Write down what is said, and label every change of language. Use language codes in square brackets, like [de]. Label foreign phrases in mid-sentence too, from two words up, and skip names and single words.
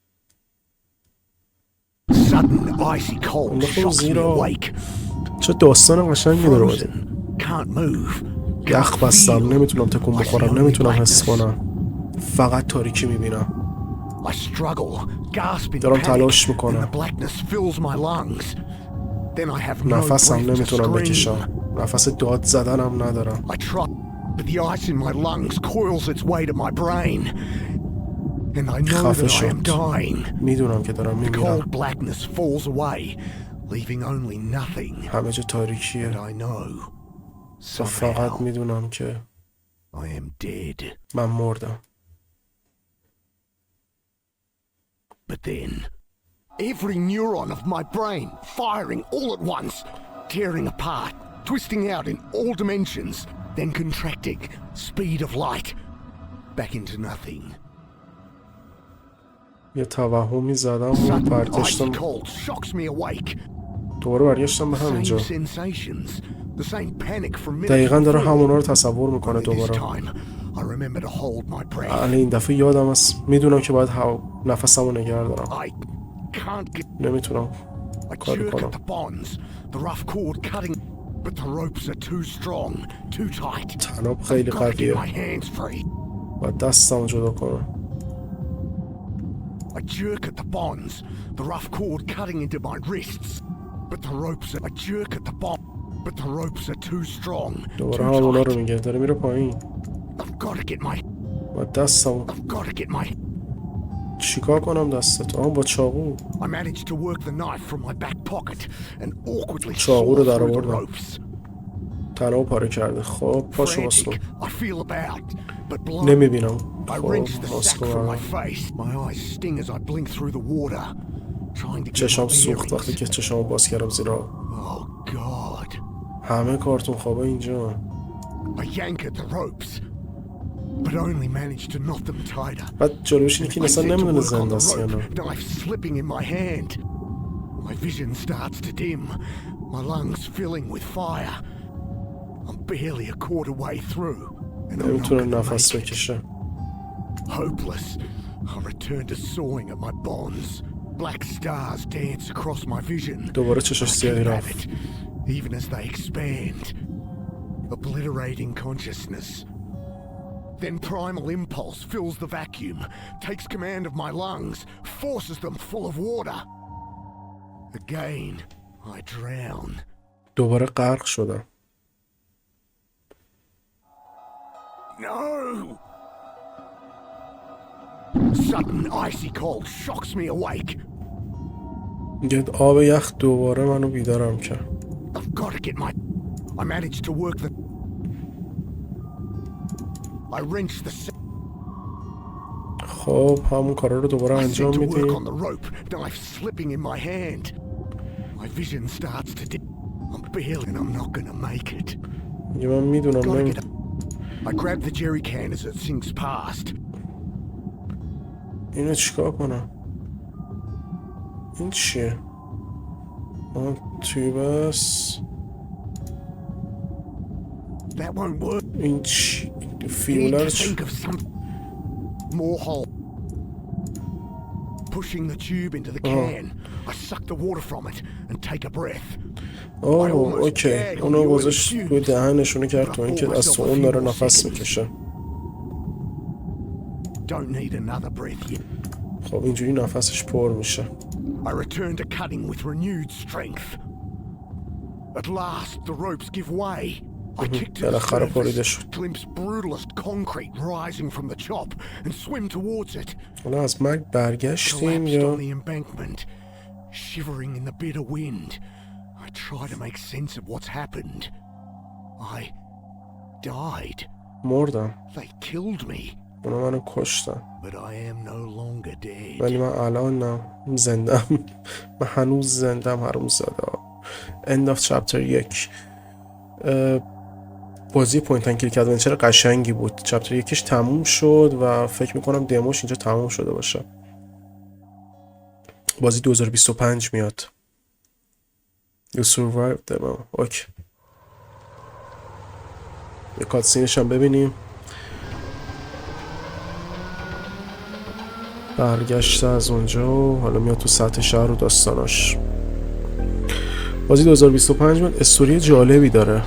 [en] Sudden icy cold [fa] انداختم [en] shocks me [fa] زیرا. [en] awake. [fa] چه داستان قشنگی داره بازی. [en] Frozen. Can't move. [fa] یخ بستم نمیتونم تکون بخورم نمیتونم حس کنم. فقط تاریکی میبینم. [en] I struggle, gasp in [fa] دارم [en] panic, [fa] تلاش [en] and [fa] میکنم. [en] the blackness fills my lungs. Then I have no [fa] نفسم [en] breath to [fa] نمیتونم [en] scream. [fa] بکشم. نفس داد زدنم ندارم. [en] I try, but the ice in my lungs coils its way to my brain. And I know [fa] خفه [en] that I am [fa] شد. [en] dying. [fa] میدونم که دارم [en] The [fa] میمیرم. [en] cold blackness falls away, leaving only nothing. [fa] همه جا [en] And [fa] تاریکیه. [en] I know, [fa] و فقط [en] somehow, [fa] میدونم که [en] I am dead. [fa] من مردم. [en] But then, every neuron of my brain firing all at once, tearing apart, twisting out in all dimensions, then contracting, speed of light, back into nothing. [fa] یه توهمی زدم و [en] Sudden icy [fa] برگشتم [en] cold shocks me awake. [fa] دوباره برگشتم به [en] Same [fa] همینجا. [en] sensations, the same panic from minutes [fa] دقیقا داره [en] before. [fa] همونا رو تصور میکنه [en] Only this [fa] دوباره. [en] time, I remember to hold my breath. [fa] الان این دفعه یادم است میدونم که باید نفسم رو نگه دارم. [en] I can't get. [fa] نمیتونم [en] I [fa] کاری [en] jerk [fa] کنم. [en] at the bonds, the rough cord cutting, but the ropes are too strong, too tight. [fa] تناب خیلی [en] Gotta get [fa] قویه. [en] my hands free. [fa] باید دستم رو جدا کنم. [en] I jerk at the bonds, the rough cord cutting into my wrists, but the ropes are. I jerk at the bond, but the ropes are too strong, [fa] دوباره همونا [en] too [fa] رو [en] tight. [fa] میگه داره میره پایین. [en] I've got to get my. [fa] باید دستم [en] I've got to get my. [fa] چیکار کنم دستت؟ با چاقو. [en] I managed to work the knife from my back pocket and awkwardly [fa] چاقو رو [en] saw [fa] در [en] through the [fa] آوردم. [en] ropes. [fa] تنابو پاره کرده. خب پاشو باز کن. [en] Frantic, I feel about, but blind. [fa] نمیبینم. [en] I [fa] خب [en] wrench the [fa] باز [en] sack from my [fa] کن. [en] face. My eyes sting as I blink through the water, trying to get [fa] چشام [en] my [fa] سوخت وقتی [en] bearings. [fa] که چشامو باز کردم زیرا. [en] Oh God. [fa] همه کارتون خوابه اینجا. [en] I yank at the ropes, but only manage to knot them tighter. [fa] بعد جلوش اینه که [en] I [fa] اصلا [en] set to [fa] نمیدونه [en] work on [fa] زنده [en] the [fa] است یا [en] rope, [fa] نه. [en] knife slipping in my hand. My vision starts to dim, my lungs filling with fire. I'm barely a quarter way through, and I'm not [fa] نمیتونه [en] gonna [fa] نفس [en] make it. [fa] بکشه. [en] Hopeless, I return to sawing at my bonds. Black stars dance across my vision. [fa] دوباره چشاش [en] I [fa] سیاهی [en] keep at [fa] رفت. [en] it, even as they expand, obliterating consciousness. Then primal impulse fills the vacuum, takes command of my lungs, forces them full of water. Again, I drown. [fa] دوباره غرق شدم. [en] No! Sudden icy cold shocks me awake. [fa] یه آب یخ دوباره منو بیدارم کرد. [en] I've got to get my... I managed to work the... I wrenched the... [fa] خب همون کارا رو دوباره [en] I [fa] انجام [en] set to work on [fa] میدیم. [en] the rope, knife slipping in my hand. My vision starts to dim. I'm barely and I'm not gonna make it. [fa] میگه من میدونم [en] Gotta get up. I grab the jerry can as it sinks past. [fa] اینو چیکار کنم؟ این چیه؟ توی بس [en] That won't work. [fa] این چی؟ [en] Need [fa] فیوله رو [en] to think of some more hole. Pushing the tube into the can, I suck the water from it and take a breath. [fa] اوکی. اونو گذاشت توی دهن نشونه کرد تو اینکه از تو اون داره نفس میکشه. [en] Don't need another breath yet. [fa] خب اینجوری نفسش پر میشه. [en] I return to cutting with renewed strength. At last, the ropes give way. I kick to the [fa] بالاخره پریده [en] surface, [fa] شد. [en] glimpse brutalist concrete rising from the chop, and swim towards it. [fa] حالا از مرگ برگشتیم [en] Collapsed [fa] یا [en] on the embankment, shivering in the bitter wind. I try to make sense of what's happened. I died. [fa] مردم؟ [en] They killed me, [fa] اونا منو کشتن. [en] but I am no longer dead. [fa] ولی من الان نه زندم. من هنوز زندم حروم زاده. [en] End of chapter 1. [fa] بازی [en] point and click adventure [fa] قشنگی بود. چپتر 1 تموم شد و فکر میکنم دموش اینجا تموم شده باشه. بازی 2025 میاد. [en] You survived them. [fa] اوکی. یه کاتسینش هم ببینیم. برگشته از اونجا و حالا میاد تو سطح شهر و داستاناش. بازی 2025 میاد. استوری جالبی داره.